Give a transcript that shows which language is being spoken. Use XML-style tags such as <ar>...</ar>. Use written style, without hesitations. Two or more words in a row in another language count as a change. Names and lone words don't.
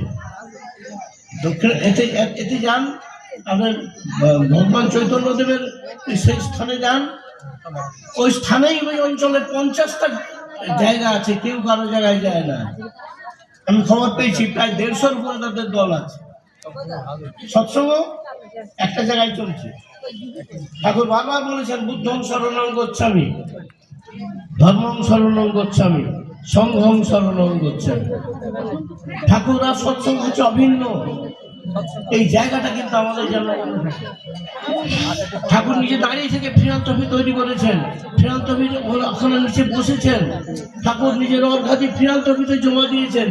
<bn>দক্ষিণ এতে যান, আপনার ভগবান চৈতন্যদেবের সেই স্থানে যান, ওই স্থানেই ওই অঞ্চলে 50টা জায়গা আছে, কেউ কারো জায়গায় যায় না। আমি খবর পেয়েছি প্রায় 150-র উপরে তাদের দল আছে। সৎসঙ্গ একটা জায়গায় চলছে। ঠাকুর বারবার বলেছেন</bn> <pi>বুদ্ধং শরণং গচ্ছামি, ধর্মং শরণং গচ্ছামি, সংঘং শরণং গচ্ছামি।</pi> <bn>ঠাকুর আর সৎসঙ্গ হচ্ছে অভিন্ন। এই জায়গাটা কিন্তু আমাদের জানা। ঠাকুর নিজে দাঁড়িয়ে থেকে ফিরান্তপি তৈরি করেছেন, ফিরান্তপির আসনের নিচে বসেছেন। ঠাকুর নিজের অর্ঘাদি ফিরান্তপিতে জমা দিয়েছেন।</bn>